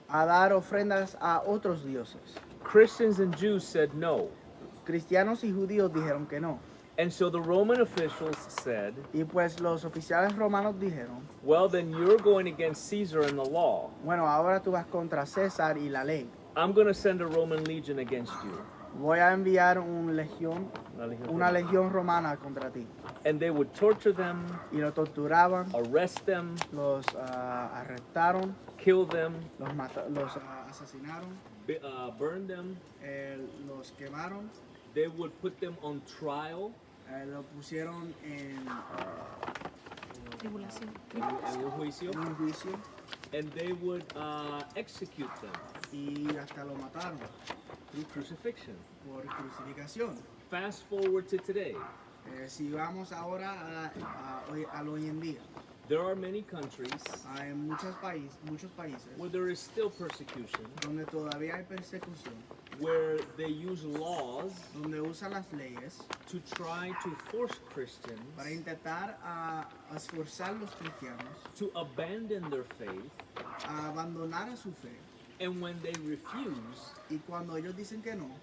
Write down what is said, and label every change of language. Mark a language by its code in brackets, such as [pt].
[es] a dar ofrendas a otros dioses. [en] Christians and Jews said no. [es] Cristianos y judíos dijeron que no. [en] And so the Roman officials said, [es] Y pues los oficiales romanos dijeron, [en] well, then you're going against Caesar and the law. [es] bueno, ahora tú vas contra César y la ley. [en] I'm going to send a Roman legion against you. [es] Voy a enviar una legión romana contra ti. [en] And they would torture them, [es] Y los torturaban, [en] arrest them, [es] los arrestaron, [en] kill them, [es] los asesinaron, [en] burn them. [es] los quemaron, [en] They would put them on trial [es] lo pusieron en Tribulación. en un juicio, un juicio [en] and they would execute them [es] y hasta lo mataron [en] through crucifixion. [es] por crucificación. [en] Fast forward to today. [es] Si vamos ahora al hoy en día, [en] There are many countries [es] hay muchos países [en] where there is still persecution, [es] donde todavía hay persecución, [en] where they use laws [es] donde usan las leyes [en] to try to force Christians [es] para intentar a esforzar a los cristianos [en] to abandon their faith, [es] a abandonar a su fe. [en] and when they refuse, [es] Y cuando ellos dicen que no,